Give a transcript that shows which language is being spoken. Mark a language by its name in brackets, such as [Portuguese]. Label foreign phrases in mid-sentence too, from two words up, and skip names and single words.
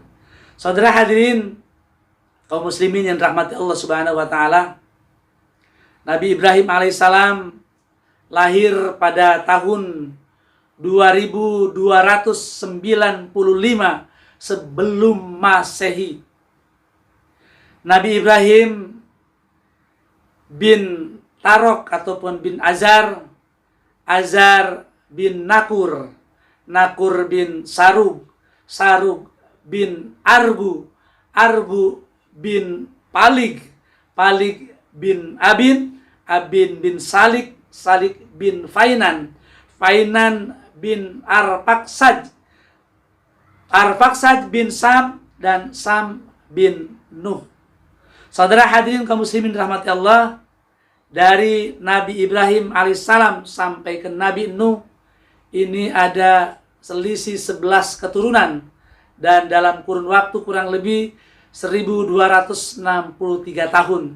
[Indonesian] Saudara hadirin kaum muslimin yang dirahmati Allah [Arabic] Subhanahu wa taala, [Indonesian] Nabi Ibrahim alaihissalam lahir pada tahun 2295 sebelum Masehi. Nabi Ibrahim bin Tarok ataupun bin Azar, Azar bin Nakur, Nakur bin Sarug, Sarug bin Arbu, Arbu bin Palig, Palig bin Abin, Abin bin Salik, Salik bin Fainan, Fainan bin Arfaksad, Arfaksad bin Sam, dan Sam bin Nuh. Saudara hadirin kaum muslimin rahmati Allah, dari Nabi Ibrahim alaihissalam sampai ke Nabi Nuh ini ada selisih 11 keturunan dan dalam kurun waktu kurang lebih 1263 tahun.